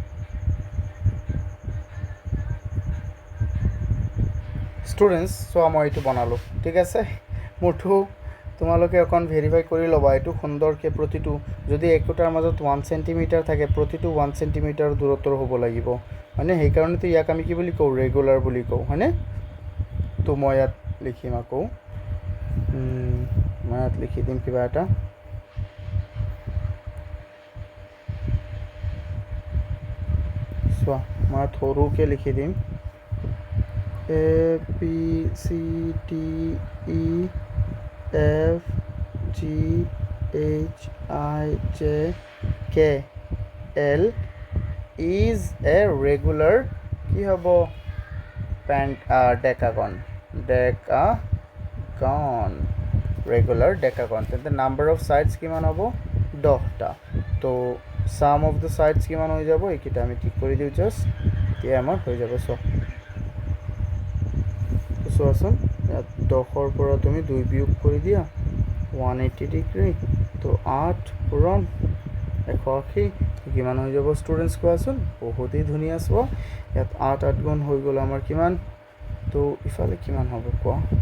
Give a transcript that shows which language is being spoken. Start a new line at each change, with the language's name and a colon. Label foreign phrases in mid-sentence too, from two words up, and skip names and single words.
Assamese: ষ্টুডেণ্টছ চোৱা মই এইটো বনালোঁ ঠিক আছে মোৰটো তোমালোকে অকণ ভেৰিফাই কৰি ল'বা এইটো সুন্দৰকৈ প্ৰতিটো যদি একোটাৰ মাজত 1 সেণ্টিমিটাৰ থাকে প্ৰতিটো 1 সেণ্টিমিটাৰ দূৰত্বৰ হ'ব লাগিব হয়নে সেইকাৰণেতো ইয়াক আমি কি বুলি কওঁ ৰেগুলাৰ বুলি কওঁ হয়নে তো মই ইয়াত লিখিম আকৌ
English: মই ইয়াত লিখি দিম কিবা এটা চোৱা মই ইয়াত সৰুকৈ লিখি দিম A P C D E F G H I J K L is a regular কি হ'ব decagon regular decagon
Assamese: তেন্তে
English: number of sides
Assamese: কিমান হ'ব 10টা তো
English: sum of the sides
Assamese: কিমান হৈ যাব এইকেইটা আমি ঠিক কৰি দিওঁ জাষ্ট এতিয়া আমাৰ হৈ যাব চোৱাচোন ইয়াত 10ৰ পৰা তুমি 2 বিয়োগ কৰি দিয়া 180 ডিগ্ৰী তো 8 পূৰণ 180 কিমান হৈ যাব ষ্টুডেণ্টছ কোৱাচোন বহুতেই ধুনীয়া চোৱা ইয়াত 8 গুণ হৈ গ'ল আমাৰ কিমান তো ইফালে কিমান হ'ব কোৱা